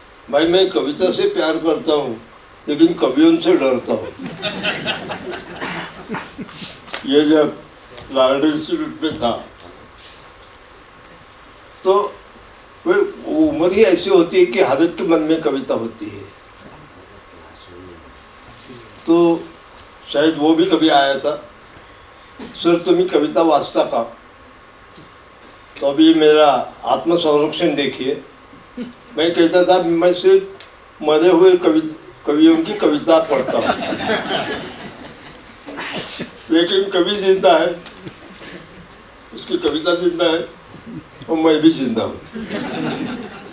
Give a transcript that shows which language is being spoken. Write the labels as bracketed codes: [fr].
[hi] भाई मैं कविता से प्यार करता हूँ लेकिन कवियों से डरता हूँ। ये जब लार्ड इंस्टीट्यूट में था तो वो उम्र ही ऐसी होती है कि हर एक के मन में कविता होती है। तो शायद वो भी कभी आया था, सर [mr] तुम्ही कविता वाचता का? [hi] तो अभी मेरा आत्मसंरक्षण देखिए। मैं कहता था मैं सिर्फ मरे हुए कवियों की कविता पढ़ता हूँ, लेकिन कवि जिंदा है, उसकी कविता जिंदा है और मैं भी जिंदा हूँ।